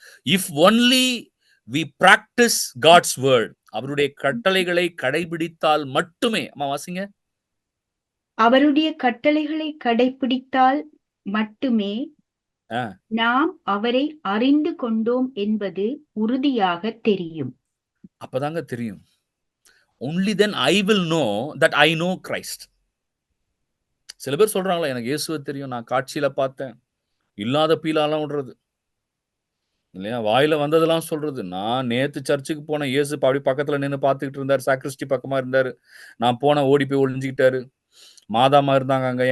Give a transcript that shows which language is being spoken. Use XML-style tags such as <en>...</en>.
<en>if only we practice God's word,</en> <ta>அவருடைய கட்டளைகளை கடைபிடித்தால் மட்டுமே. அம்மா வாசிங்க. அவருடைய கட்டளைகளை கடைபிடித்தால் மட்டுமே நாம் அவரை அறிந்து கொண்டோம் என்பது உறுதியாக தெரியும். அப்பதாங்க தெரியும்.</ta> <en>only then I will know that I know Christ.</en> <ta>சில பேர் சொல்றாங்களா, எனக்கு இயேசுவை தெரியும், நான் காட்சியில பார்த்தேன். இல்லாத பீலாலாம் விடுறது. இல்லையா? வாயில வந்ததெல்லாம் சொல்றது. நான் நேத்து சர்ச்சுக்கு போனேன். இயேசு அப்படி பக்கத்துல நின்னு பார்த்துக்கிட்டு இருந்தாரு. சாக்ரிஸ்டி பக்கமா இருந்தாரு. நான் போனேன், ஓடி போய் ஒளிஞ்சுக்கிட்டாரு. மாதாம்மா இருந்தாங்க அங்க.</ta>